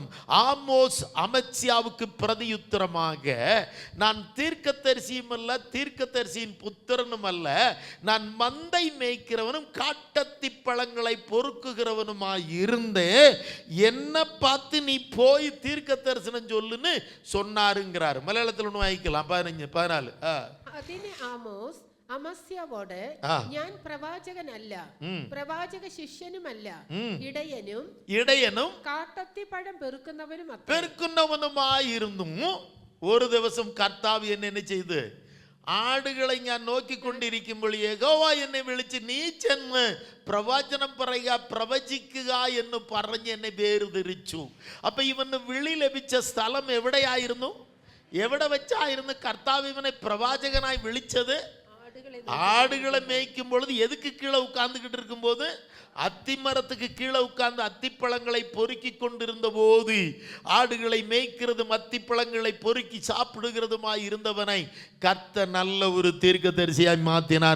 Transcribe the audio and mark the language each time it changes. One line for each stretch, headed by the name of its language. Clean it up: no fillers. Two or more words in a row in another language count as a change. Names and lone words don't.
Tamil: ஆமோஸ் அமத்சியாவுக்கு பிரதியுத்தரமாக, நான் தீர்க்கதரிசியும் அல்ல, தீர்க்கதரிசியின் புத்திரனும் அல்ல, நான் மந்தை மேய்க்கிறவனும் காட்டத்தி பழங்களை பொறுக்குகிறவனுமாய் இருந்தேன். என்ன பார்த்து நீ போய் தீர்க்க தரிசனம் சொல்லுன்னு சொன்னாருங்கிறாரு. மலையாளத்தில் ஒன்று வாங்கிக்கலாம். 14
Malayalam: അതിന് ആമോസ് അമസ്യാവോട്, ഞാൻ പ്രവാചകനല്ല, പ്രവാചക ശിഷ്യനുമല്ല, ഇടയനും കാട്ടത്തിപ്പഴം പെറുക്കുന്നവനുമായിരുന്നു. ഒരു ദിവസം കർത്താവ് എന്നെ ചെയ്ത്, ആടുകളെ ഞാൻ നോക്കിക്കൊണ്ടിരിക്കുമ്പോൾ യഹോവ എന്നെ വിളിച്ച്, നീ ചെന്ന് പ്രവചനം പറയുക, പ്രവചിക്കുക എന്ന് പറഞ്ഞ് എന്നെ വേർതിരിച്ചു. അപ്പൊ ഇവന് വിളി ലഭിച്ച സ്ഥലം എവിടെയായിരുന്നു? എവിടെ വെച്ചായിരുന്നു കർത്താവ് ഇവനെ പ്രവാചകനായി വിളിച്ചത്?
Tamil: ஆடுகளை மேய்க்கும் பொழுது எதுக்கு கீழே உட்கார்ந்துகிட்டு இருக்கும் போது? அத்திமரத்துக்கு கீழே உட்கார்ந்து அத்திப்பழங்களை பொறுக்கி கொண்டிருந்த போது, ஆடுகளை மேய்க்கிறதும் அத்திப்பழங்களை பொறுக்கி சாப்பிடுகிறதுமாய் இருந்தவனை கர்த்தர் நல்ல ஒரு தீர்க்கதரிசியாய் மாற்றினார்.